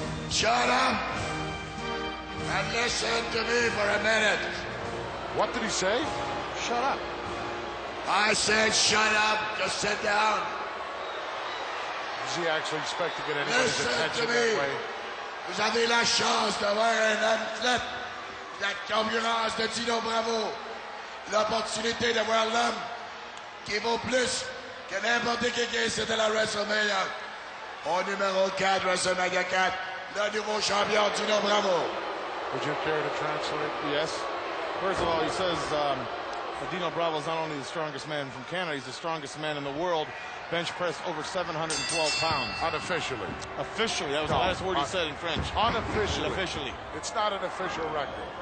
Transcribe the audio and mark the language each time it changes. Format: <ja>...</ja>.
<en>Shut up and listen to me for a minute. What did he say? Shut up. I said shut up. Just sit down. Does he actually expect to get anybody's attention that way?</en> <fr>Vous avez la chance d'avoir un athlète de la concurrence de Dino Bravo. L'opportunité d'avoir l'homme qui vaut plus que n'importe qui ici de la Wrestlemania. Au numéro 4, WrestleMania 4, le nouveau champion Dino Bravo.</fr> <en>Would you care to translate? Yes. First of all, he says Dino Bravo is not only the strongest man from Canada, he's the strongest man in the world. Bench pressed over 712 pounds. Unofficially. Officially. That was the last word he said in French. Unofficially. Officially. It's not an official record.</en>